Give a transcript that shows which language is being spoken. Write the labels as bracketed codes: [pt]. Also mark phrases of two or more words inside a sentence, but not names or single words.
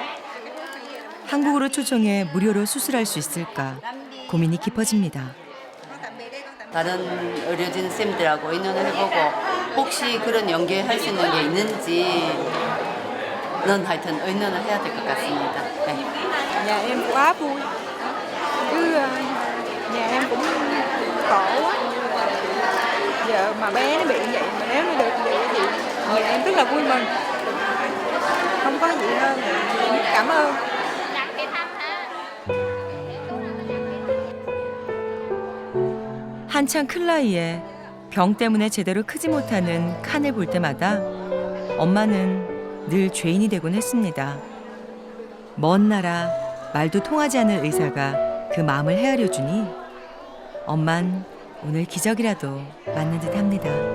[ko] 한국으로 초청해 무료로 수술할 수 있을까 고민이 깊어집니다. 다른 의료진 쌤들하고 의논을 해보고 혹시 그런 연계할 수 있는 게 있는지는 하여튼 의논을 해야 될 것 같습니다. 네. [vi] Nhà em quá vui, chứ nhà em cũng khổ quá. Giờ mà bé nó bị vậy mà nếu nó được vậy thì nhà em rất là vui mừng. Không có gì hơn, cảm ơn. [ko] 한창 클 나이에 병 때문에 제대로 크지 못하는 칸을 볼 때마다 엄마는 늘 죄인이 되곤 했습니다. 먼 나라 말도 통하지 않는 의사가 그 마음을 헤아려 주니 엄만 오늘 기적이라도 맞는 듯 합니다.